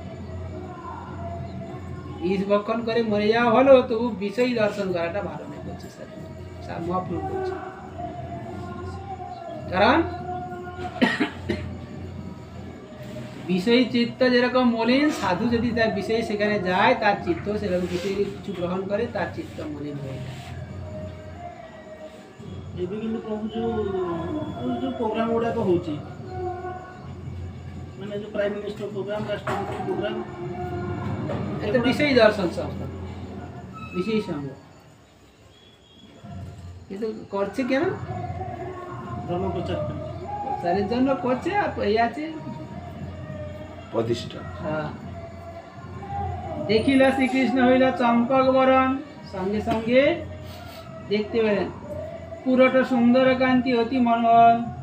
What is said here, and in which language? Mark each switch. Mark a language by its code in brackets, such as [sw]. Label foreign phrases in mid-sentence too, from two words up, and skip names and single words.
[bn] বিষ ভক্ষণ করে মরে যাওয়া হলো, তবু বিষয়ী দর্শন করাটা ভালো নেই বলছে স্যার মহাপ্রভু বলছে। কারণ বিষয়ী চিত্ত যেরকম মলিন, সাধু যদি তার বিষয়ে সেখানে যায়, তার চিত্ত সেরকম বিষয় কিছু গ্রহণ করে, তার চিত্ত মলিন হয়ে যায়। [or] ଏବେ କିନ୍ତୁ ପ୍ରଭୁ ଯୋଉ ପ୍ରୋଗ୍ରାମ ଗୁଡାକ ହଉଛି, ମାନେ ଯୋଉ [en] prime minister program, [or] ରାଷ୍ଟ୍ରପତି ପ୍ରୋଗ୍ରାମ, [bn] এটা বিষয়ী দর্শন সংস্থা, বিষয়ী সঙ্গ। কিন্তু করছে কেন? ধর্ম প্রচার করে, প্রচারের জন্য করছে। আর এই আছে প্রতিষ্ঠা। হ্যাঁ, দেখিল শ্রীকৃষ্ণ হইল চম্পক বরণ, সঙ্গে সঙ্গে দেখতে পেলেন পুরোটা সুন্দর কান্তি অতি মনোহর।